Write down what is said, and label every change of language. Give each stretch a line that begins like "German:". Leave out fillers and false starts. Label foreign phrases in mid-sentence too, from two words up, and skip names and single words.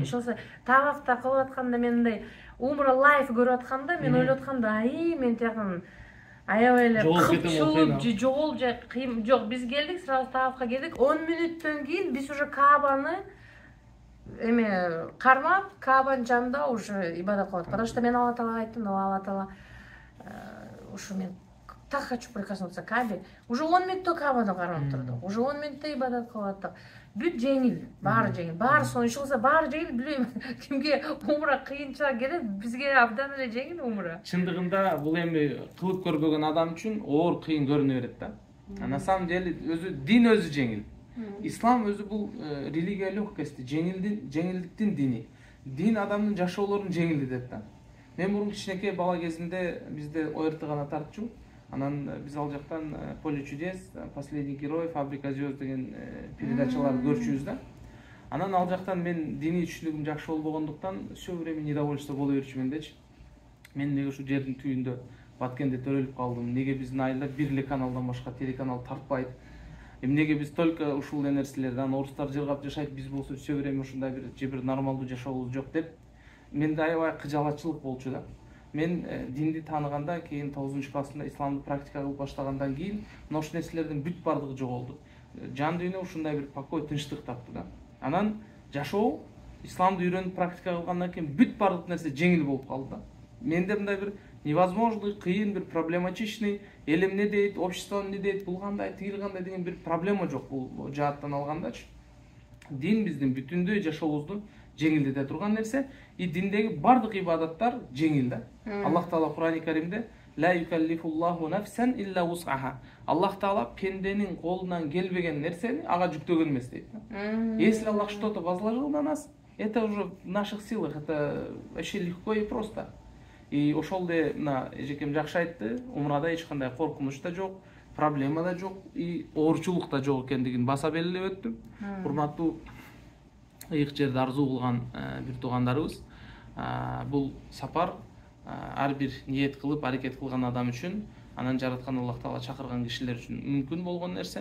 Kyrgyz: Иш болсо тавафта кылып атканда мен мындай умра лайф көрүп атканда мен ойлоп атканда, мен тияктан аябай эле жоголуп же кыйын. Жок, биз келдик, сразу тавафка кирдик. 10 мүнөттөн кийин биз уже Каабаны кармап, Каабанын жанында уже ибадат кылып.
Russian: Потому что
Kyrgyz: мен Алла Таалага айттым, Алла Таала ушу мен
Russian: так хочу прикоснуться к Каабе.
Kyrgyz: Уже 10 мүнөттө Каабаны кармап турдук. Уже 10 мүнөттө ибадат кылып аттык. Бүт жеңил, баары жеңил. Баары сонун иш болсо баары жеңил, билбейм. Кимге умра кыйынчыраак келет, бизге абдан эле жеңил умра. Чындыгында бул эми кылып көрбөгөн адам үчүн оор кыйын көрүнө берет да.
Russian: На самом деле
Kyrgyz: дин өзү жеңил. Ислам өзү бул
Russian: религия легкости,
Kyrgyz: жеңилдиктин дини. Дин адамдын жашоолорун жеңилдетет да. Мен мурун кичинекей бала кезимде бизде ОРТ-гана тартчу. Анан биз ал жактан Поле чудес, Последний герой, Фабрика звезд деген передачаларды көрчүбүз да. Анан ал жактан мен диний түшүнүгүм жакшы болбогондуктан
Russian: все время
Kyrgyz: недовольство боло берчүмүн дечи. Мен неге ушу жердин түйүндө Баткенде төрөлүп калдым? Неге биздин айылда бир эле каналдан башка телеканал тартпайт? Эмнеге биз только ушул нерселерден орустар жыргап жашайт, биз болсо
Russian: все время
Kyrgyz: ушундай бир нормалдуу жашообуз жок деп менде аябай кыжалатчылык болчу да. Мен динди тааныганда кийин 9-классында исламды практика кылып баштагандан кийин ошол нерселердин бүт бардыгы жоголду. Жан дүйнө ушундай бир покой, тынчтык тапты да. Анан жашоо исламды үйрөнүп практика кылгандан кийин бүт бардык нерсе жеңил болуп калды да. Менде мындай бир невозможный, кыйын, бир проблематичный, эл эмне дейт, общество эмне дейт, бул кандай, тигил кандай деген бир проблема жок бул жааттан алгандачы. Дин биздин бүтүндөй жашообузду жеңилдете турган нерсе, и диндеги бардык ибадаттар жеңил да. Аллах Таала Кур'ан-ы Каримде
Arabic: لا يكلف الله نفسا إلا وسعها.
Kyrgyz: Аллах Таала пенденин колунан келбеген нерсени ага жүктөгөн эмес дейт.
Russian: Если Аллах что-то возложил на нас, это уже в наших силах, это вообще легко и просто.
Kyrgyz: И ошолде мына эжекем жакшы айтты, умрада эч кандай коркунуч да жок, проблема да жок, и оорчулук да жок экендигин баса белгилеп өттүм. Урматтуу ыйык жерди арзуу кылган бир туугандарыбыз, бул сапар ар бир ниет кылып, аракет кылган адам үчүн, анан жараткан Аллах Таала чакырган кишилер үчүн мүмкүн болгон нерсе.